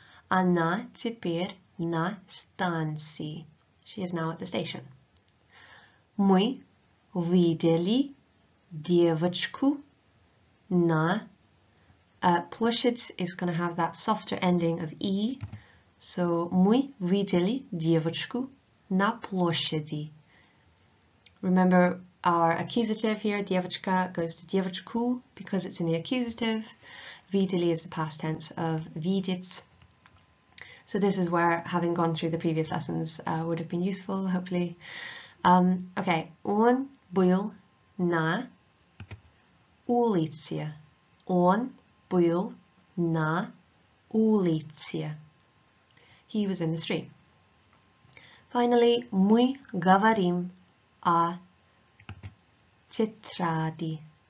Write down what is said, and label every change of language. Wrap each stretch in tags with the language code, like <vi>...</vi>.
<ru>Она теперь на станции.</ru> <en>She is now at the station.</en> <ru>Мы видели девочку на.</ru> <en>Площадь is going to have that softer ending of e.</en> <ru>So, мы видели девочку на площади.</ru> <en>Remember our accusative here, девочка, goes to девочку because it's in the accusative. Видели is the past tense of видеть. So this is where having gone through the previous lessons would have been useful, hopefully.</en> <ru>Okay, он был на улице. Он был на улице.</ru> <en>He was in the street.</en> <ru>Finally, мы говорим о тетради.</ru>